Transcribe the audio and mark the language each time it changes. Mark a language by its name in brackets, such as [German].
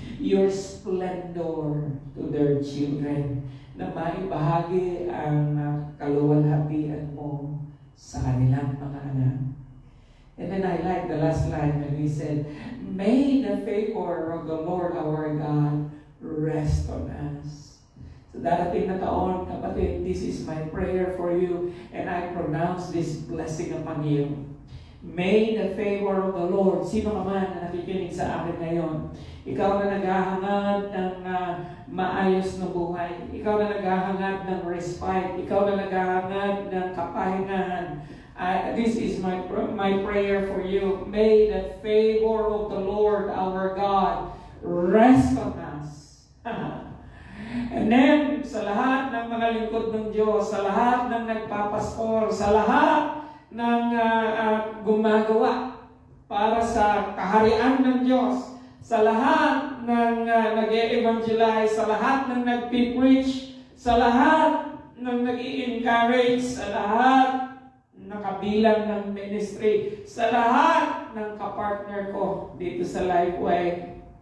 [English] Your splendor to their children, [Filipino] na maibahagi ang kaluwalhatian mo sa kanilang mga anak. [English] And then I like the last line when he said, may the favor of the Lord our God rest on us. So [Filipino] darating na taon, kapatid, [English] this is my prayer for you, and I pronounce this blessing upon you. May the favor of the Lord, [Filipino] sino ka man na nakikinig sa akin ngayon, ikaw na naghahangad ng maayos na buhay, ikaw na naghahangad ng respite, ikaw na naghahangad ng kapahingahan, [English] this is my prayer for you. May the favor of the Lord our God rest on us. [Filipino] And then, sa lahat ng mga lingkod ng Diyos, sa lahat ng nagpapaskor, sa lahat ng gumagawa para sa kaharian ng Diyos, sa lahat ng nag-e-evangelize, sa lahat ng nagpipreach, sa lahat ng nag-i-encourage, sa lahat ng kabilang ng ministry, sa lahat ng kapartner ko dito sa Lifeway.